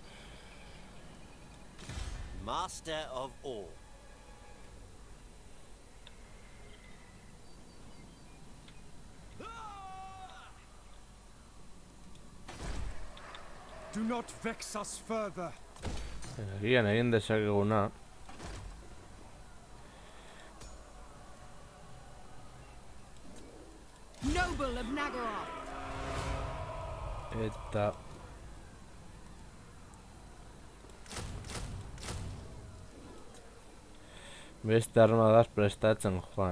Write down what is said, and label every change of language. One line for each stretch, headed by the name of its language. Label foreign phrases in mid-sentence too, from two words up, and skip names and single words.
English: Master of all. Do not vex us further.
Basque: Agian egin dezakeguna.
English: Noble of Nagarath.
Basque: Eta... Beste armadaz prestatzen joan.